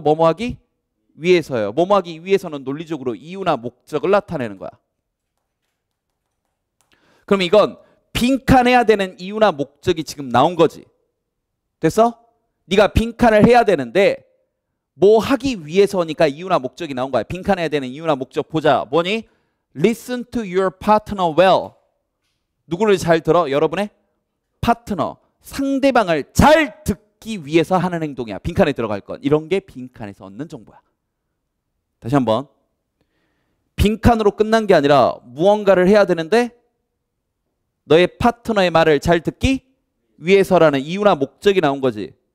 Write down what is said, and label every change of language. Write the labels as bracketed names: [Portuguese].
[Korean] 뭐뭐 하기 위해서예요. 뭐뭐 하기 위해서는 논리적으로 이유나 목적을 나타내는 거야. 그럼 이건 빈칸해야 되는 이유나 목적이 지금 나온 거지. 됐어? 네가 빈칸을 해야 되는데 뭐 하기 위해서니까 이유나 목적이 나온 거야. 빈칸해야 되는 이유나 목적 보자. 뭐니? [English] Listen to your partner well. [Korean] 누구를 잘 들어? 여러분의 파트너, 상대방을 잘 듣기 위해서 하는 행동이야. 빈칸에 들어갈 건. 이런 게 빈칸에서 얻는 정보야. 다시 한번. 빈칸으로 끝난 게 아니라 무언가를 해야 되는데 너의 파트너의 말을 잘 듣기 위해서라는 이유나 목적이 나온 거지.